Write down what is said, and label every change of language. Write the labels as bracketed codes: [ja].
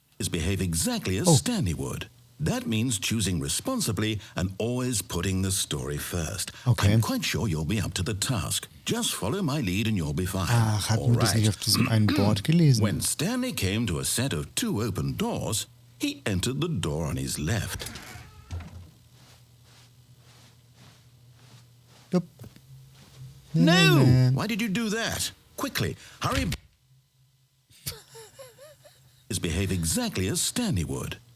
[en] behave exactly as Stanley would. That means choosing responsibly and always putting the story first. I'm quite sure you'll be up to the task. Just follow my lead and you'll be fine. [de] Ach, hatten wir das nicht auf diesem einen Board gelesen? [en] When Stanley came to a set of 2 open doors, he entered the door on his left. Yep. No! Why did you do that? Quickly, hurry. Behave exactly as Stanley would.